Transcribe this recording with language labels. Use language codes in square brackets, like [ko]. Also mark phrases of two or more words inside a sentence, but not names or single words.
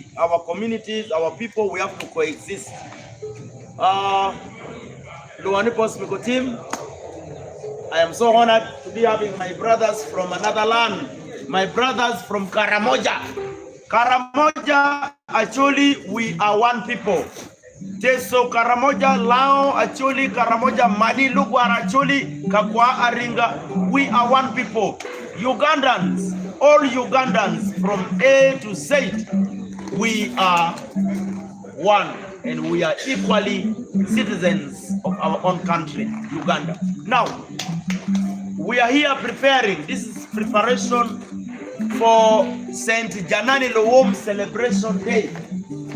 [en] Our communities, our people, we have to coexist. Bosmic Otim, I am so honored to be having my brothers from another land, my brothers from Karamoja. Karamoja, actually, we are one people. Teso Karamoja, Lao, actually, Karamoja, Madi, Lugwar, actually, Kakwa, Aringa, we are one people. Ugandans, all Ugandans from A to Z, we are one and we are equally citizens of our own country, Uganda. Now, we are here preparing, this is preparation for Saint Janani Lowom Celebration Day.